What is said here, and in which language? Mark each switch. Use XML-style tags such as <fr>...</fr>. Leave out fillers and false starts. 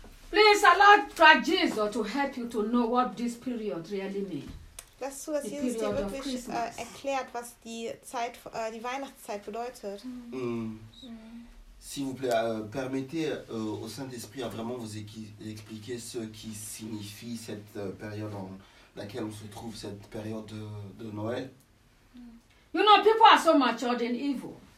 <en>Please allow Christ Jesus to help you to know what this period really means.</en> <de>Lass zu, dass Jesus dir wirklich erklärt, was die Zeit, die Weihnachtszeit bedeutet. Mm. Mm.</de> <fr>S'il vous plaît, permettez au Saint-Esprit à vraiment vous expliquer ce qui signifie cette période dans laquelle on se trouve, cette période de Noël. Mm.</fr> <en>You know, people are so matured in evil.</en>